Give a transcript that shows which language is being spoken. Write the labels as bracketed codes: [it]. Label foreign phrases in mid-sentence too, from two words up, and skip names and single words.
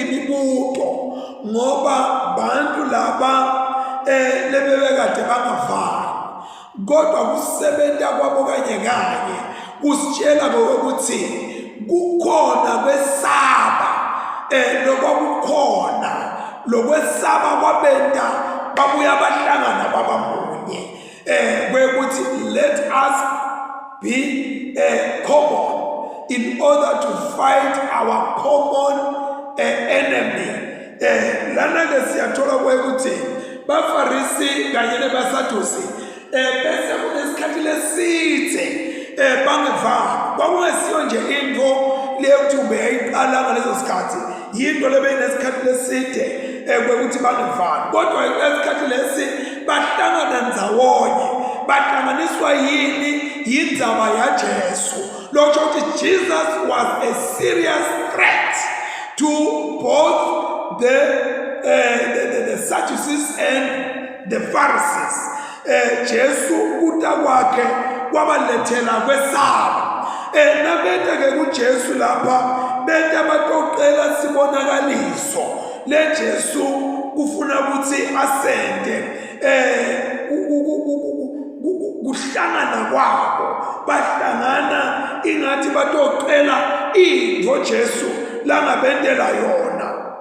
[ss] imibuto ngoba bantu laba lebebekade bangavani kodwa kusebenta kwabo kanye kusitshela ukuthi kukhona kwesaba lokwakukhona lokwesaba kwabenta babuya bahlangana babamunye kwekuthi [en] let us be common in order to fight our common enemy. [ss] Lana ke siyathola kwekuthi bafarisi kanye nebasaddusi bese kunesikhathi lesithe bangevani. Kwakungesiyo nje into leyokuthi ubeyayiqala ngalezo sikhathi yinto lebeyinesikhathi leside kwekuthi bangevani kodwa esikhathi lesi bahlangana ndzawonye bahlanganiswa yindzaba yaJesu. Lokho ukuthi [en] Jesus was a serious threat to both the Sadducees and the Pharisees. [ss] Jesu kuta kwakhe kwabalethela kwesaba. Nabenta ke kuJesu lapha benta batoqela sibonakaliso le Jesu kufuna ukuthi asende kuhlangana kwabo bahlangana ingathi batoqela into Jesu langabendela yona.